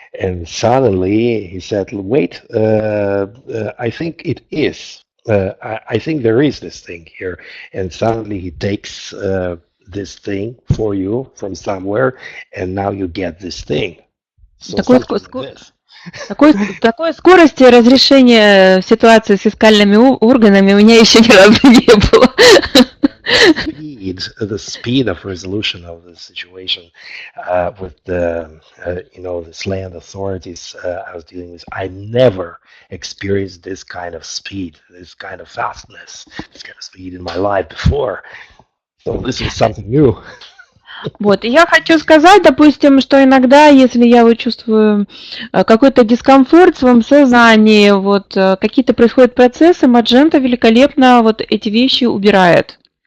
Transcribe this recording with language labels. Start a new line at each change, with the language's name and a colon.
English: And suddenly he said, wait, I think it is. I think there is this thing here. And suddenly he takes this thing for you from somewhere, and now you get this thing. So
Russian: Такой скорости разрешения ситуации с фискальными органами у меня еще ни разу не было.
English: The speed of resolution of the situation with the this land authorities I was dealing with, I never experienced this kind of speed, this kind of fastness, this kind of speed in my life before. So this is something new.
Russian: Вот, и я хочу сказать, допустим, что иногда, если я вот чувствую какой-то дискомфорт в своем сознании, вот какие-то происходят процессы, маджента великолепно вот эти вещи убирает.